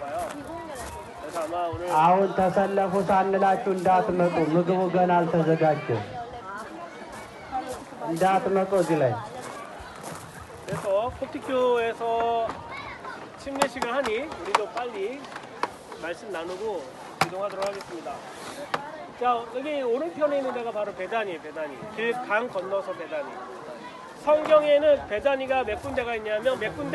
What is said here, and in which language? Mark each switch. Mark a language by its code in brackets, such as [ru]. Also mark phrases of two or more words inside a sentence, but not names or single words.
[am] አሁን ተሰለፉ ሳንላችሁ እንዳትመጡ፣ ምግቡ ገና አልተዘጋጀም። እንዳትመጡ እዚህ ላይ [ko] 그래서 코틱교에서 침례식을 하니 우리도 빨리 말씀 나누고 이동하도록 하겠습니다. 자, 여기 오른편에 있는 데가 바로 베다니에요. 베다니. 길 강 건너서 베다니. 성경에는 베다니가 몇 군데가 있냐면 몇 군데?